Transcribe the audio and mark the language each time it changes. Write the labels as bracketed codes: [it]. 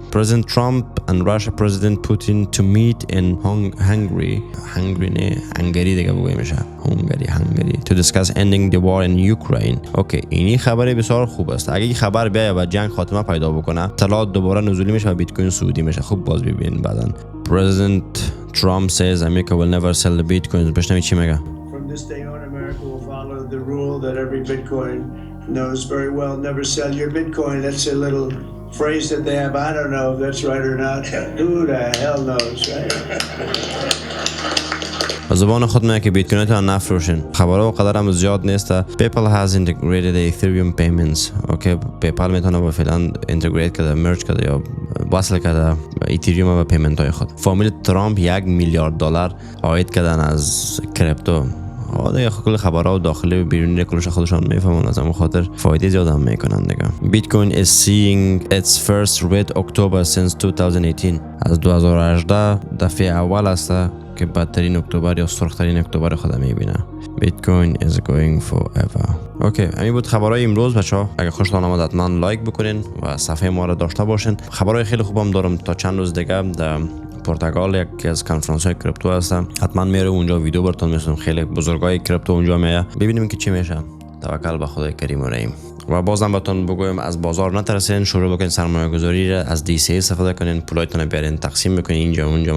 [en] President Trump and Russia President Putin to meet in Hungary [fa] دیگه میشه [en] Hungary to discuss ending the war in Ukraine. [fa] اوکی اینی خبر بسیار خوب است. اگه این خبر بیاد و جنگ خاتمه پیدا بکنه طلات دوباره نزولی میشه و بیت کوین سعودی میشه. خوب باز ببینید بعداً. [en] President Trump says America will never sell the bitcoins. [fa] بشنوید چی میگه. [en] From this day on America will follow the rule that every Bitcoin knows very well. Never sell your Bitcoin. That's a little phrase that they have. I don't know if that's right or not. Who the hell knows, right? [fa] زبان خود میگه که بیت کوین تا نفروشین. خبرها و قدر هم زیاد نیسته. [en] PayPal has integrated Ethereum payments. [fa] اوکی پیپال میتونه با فعلا اینتگریت کرده، مرج کرده یا وصل کرده اتریوم و پیمنت های خود. فامیل ترامپ 1 میلیارد دلار عاید کردن از کریپتو. دیگه کل خبرها و داخلی و بیرونی کلش خودشان میفهمن، از همون خاطر فایده زیاد هم میکنن دیگه. [en] Bitcoin is seeing its first red October since 2018. [fa] از 2018 دفعه اول است که بدترین اکتبر یا سرخترین اکتبر خود میبینه. [en] Bitcoin is going forever. [fa] اوکی همین بود خبرهای امروز بچه‌ها. اگه خوشتون آمد حتما لایک بکنین و صفحه ما را داشته باشین. خبرهای خیلی خوبم دارم تا چند روز دیگه در پرتغال یکی از کنفرانس های کریپتو هستم. حتما میره اونجا ویدیو براتون میسازم. خیلی بزرگای کریپتو اونجا میاد. ببینیم که چی میشه. توکل به خدای کریم و رحیم. و بازم بهتون بگویم از بازار نترسین، شروع بکنین سرمایه گذاری را از دی سی استفاده کنین، پولایتون بیارین تقسیم بکنین اینجا اونجا.